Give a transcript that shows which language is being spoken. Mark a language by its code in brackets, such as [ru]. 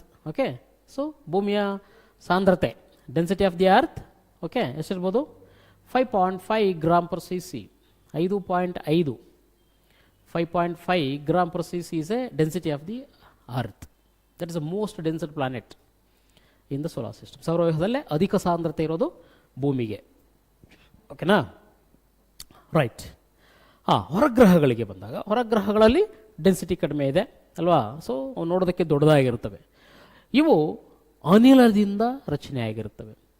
[en] okay, so [kn] ಭೂಮಿಯ ಸಾಂದ್ರತೆ, [en] density of the earth, okay, [kn] ಎಷ್ಟಿರ್ಬೋದು? [en] 5.5 gram per cc. 5.5 gram per cc is a density of the earth. That is the most dense planet in the solar system. [kn] ಸೌರವ್ಯೂಹದಲ್ಲೇ ಅಧಿಕ ಸಾಂದ್ರತೆ ಇರೋದು ಭೂಮಿಗೆ. ಓಕೆನಾ? Right. ಹೊರಗ್ರಹಗಳಿಗೆ ಬಂದಾಗ ಹೊರಗ್ರಹಗಳಲ್ಲಿ density ಕಡಿಮೆ ಇದೆ ಅಲ್ವಾ? ಸೊ ನೋಡೋದಕ್ಕೆ ದೊಡ್ಡದಾಗಿರುತ್ತವೆ. ಇವು ಅನಿಲದಿಂದ ರಚನೆಯಾಗಿರುತ್ತವೆ.